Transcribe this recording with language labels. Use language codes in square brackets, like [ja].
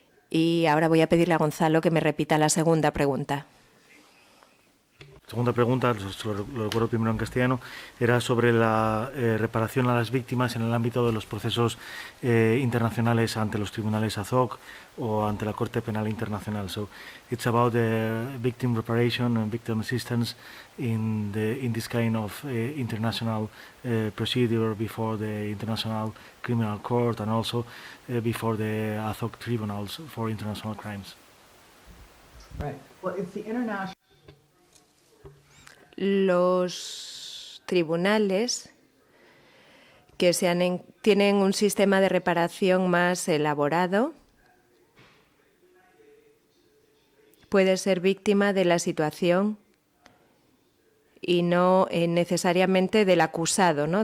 [es] Y ahora voy a pedirle a Gonzalo que me repita la segunda pregunta. Segunda pregunta, lo recuerdo primero en castellano, era sobre la reparación a las víctimas en el ámbito de los procesos internacionales ante los tribunales AZOC o ante la Corte Penal Internacional. [en] So it's about the victim reparation and victim assistance in this kind of international procedure before the International Criminal Court and also before the AZOC tribunals for international crimes. Right. Well, it's the international. [es] Los tribunales que tienen un sistema de reparación más elaborado puede ser víctima de la situación y no necesariamente del acusado, ¿no?